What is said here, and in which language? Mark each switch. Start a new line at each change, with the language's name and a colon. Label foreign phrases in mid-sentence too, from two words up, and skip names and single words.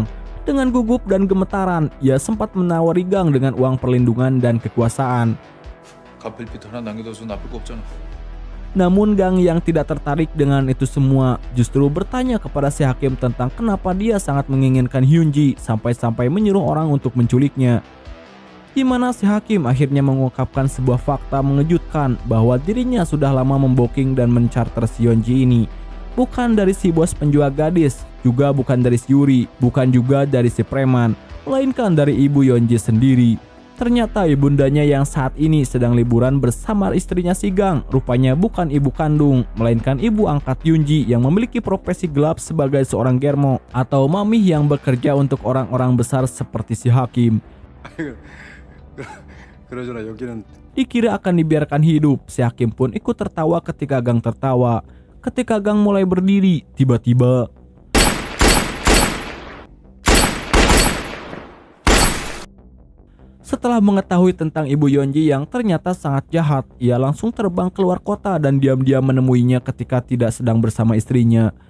Indonesian: Dengan gugup dan gemetaran, ia sempat menawari Gang dengan uang perlindungan dan kekuasaan.
Korean: 갚을 빚 하나 남겨둬서 나쁠 거 없잖아.
Indonesian: Namun Gang yang tidak tertarik dengan itu semua justru bertanya kepada si hakim tentang kenapa dia sangat menginginkan Hyunji sampai-sampai menyuruh orang untuk menculiknya. Di mana si hakim akhirnya mengungkapkan sebuah fakta mengejutkan bahwa dirinya sudah lama memboking dan mencarter si Hyunji ini. Bukan dari si bos penjual gadis, juga bukan dari si Yuri, bukan juga dari si preman, melainkan dari ibu Hyunji sendiri. Ternyata ibundanya yang saat ini sedang liburan bersama istrinya si Gang rupanya bukan ibu kandung, melainkan ibu angkat Hyunji yang memiliki profesi gelap sebagai seorang germo atau mami yang bekerja untuk orang-orang besar seperti si hakim.
Korean: 그러잖아 여기는
Indonesian: Dikira akan dibiarkan hidup, si hakim pun ikut tertawa ketika Gang tertawa. Ketika Gang mulai berdiri, tiba-tiba setelah mengetahui tentang ibu Hyunji yang ternyata sangat jahat, ia langsung terbang keluar kota dan diam-diam menemuinya ketika tidak sedang bersama istrinya.